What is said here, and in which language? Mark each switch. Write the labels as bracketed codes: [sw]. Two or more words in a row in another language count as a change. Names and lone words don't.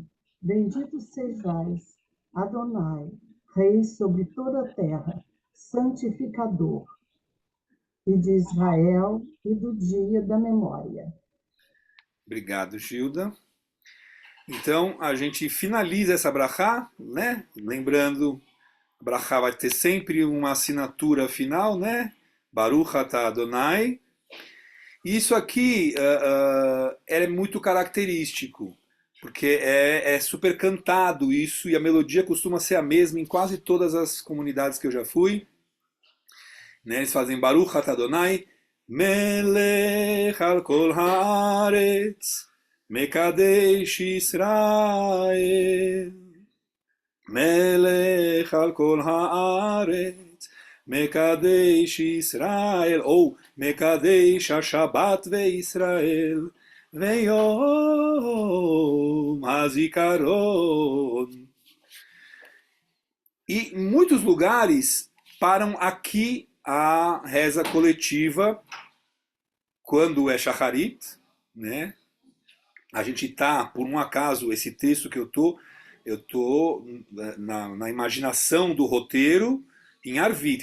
[pt] Bendito sejais, Adonai, Rei sobre toda a terra, santificador, e de Israel e do dia da memória. Obrigado, Gilda. Então, a gente finaliza essa brachá, né? Lembrando, a brachá vai ter sempre uma assinatura final, né? [he] ברוך אתה אדני. [pt] Isso aqui é muito característico, porque é super cantado isso, e a melodia costuma ser a mesma em quase todas as comunidades que eu já fui. Né? Eles fazem [he] ברוך אתה אדני, מלך על כל הארץ, מקדש ישראל. מלך על כל הארץ, מקדש ישראל. Ou מקדש השבת וישראל, ויום הזכרון. [pt] E em muitos lugares param aqui a reza coletiva quando é Shacharit, né? A gente está, por um acaso, esse texto que eu tô na imaginação do roteiro em Arvit.